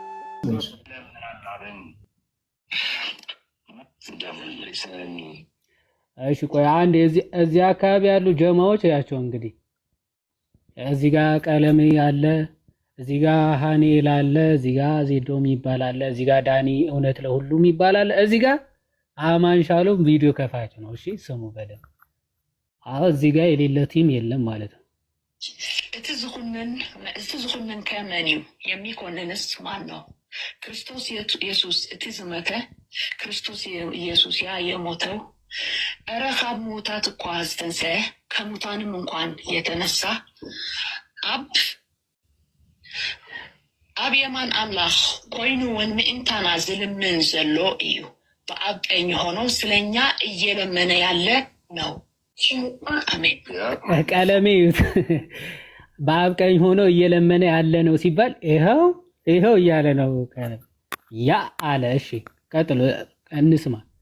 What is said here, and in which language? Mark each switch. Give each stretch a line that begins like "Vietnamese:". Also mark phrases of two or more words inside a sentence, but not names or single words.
Amharic: እሺ ቆይ አንድ እዚህ አካባቢ ያሉ ጀማዎች ያቸው እንግዲህ እዚህ ጋር ቀለሜ አለ፣ እዚህ ጋር ሃኔል አለ፣ እዚህ ጋር ዜዶም ይባላል፣ እዚህ ጋር ዳኒ እውነት ለሁሉም ይባላል፣ እዚህ ጋር አማን ሻሎም ቪዲዮ ከፋች ነው። እሺ ስሙ በደንብ። አዎ እዚህ ጋር የሌለ ቲም የለም ማለት ነው።
Tigrinya: እቲ ዝኹንን ከመን እዩ
Amharic: የሚኮንንስ ማን ነው?
Tigrinya: ክርስቶስ ኢየሱስ እቲ ዝመተ ክርስቶስ ኢየሱስ
Amharic: ያ የሞተው
Tigrinya: እረ ካብ ሙታት እኳ ዝተንስአ
Amharic: ከሙታንም እንኳን የተነሳ
Tigrinya: አብ የማን አምላኽ ኮይኑ እውን ምእንታና ዝልምን ዘሎ እዩ።
Amharic: በአብ ቀኝ ሆኖ ስለኛ እየለመነ ያለ ነው።
Tigrinya: አሜን።
Amharic: ቀለሜ በአብ ቀኝ ሆኖ እየለመነ ያለ ነው ሲባል ይኸው እያለ ነው ያ አለ። እሺ ቀጥሎ እንስማ።